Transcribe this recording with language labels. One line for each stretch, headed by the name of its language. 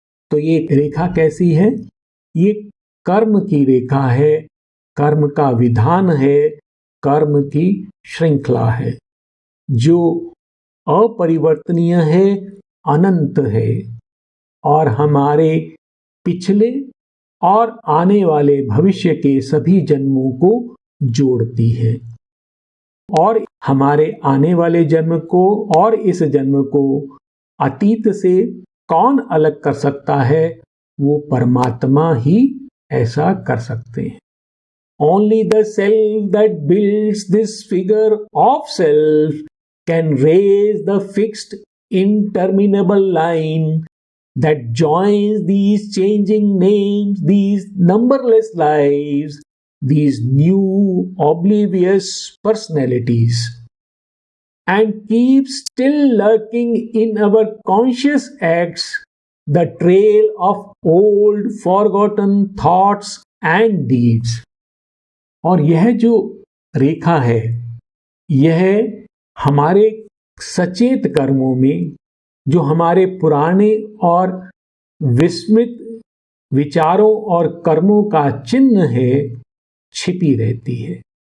Hindi: तो ये रेखा कैसी है? ये कर्म की रेखा है, कर्म का विधान है, कर्म की श्रृंखला है, जो अपरिवर्तनीय है, अनंत है, और हमारे पिछले और आने वाले भविष्य के सभी जन्मों को जोड़ती है। और हमारे आने वाले जन्म को और इस जन्म को अतीत से कौन अलग कर सकता है? वो परमात्मा ही ऐसा कर सकते हैं।
English: Only the self that builds this figure of self can raise the fixed interminable line that joins these changing names, these numberless lives, these new oblivious personalities, and keeps still lurking in our conscious acts the trail of old forgotten thoughts and deeds.
Hindi: और यह जो रेखा है, यह हमारे सचेत कर्मों में, जो हमारे पुराने और विस्मृत विचारों और कर्मों का चिन्ह है, छिपी रहती है।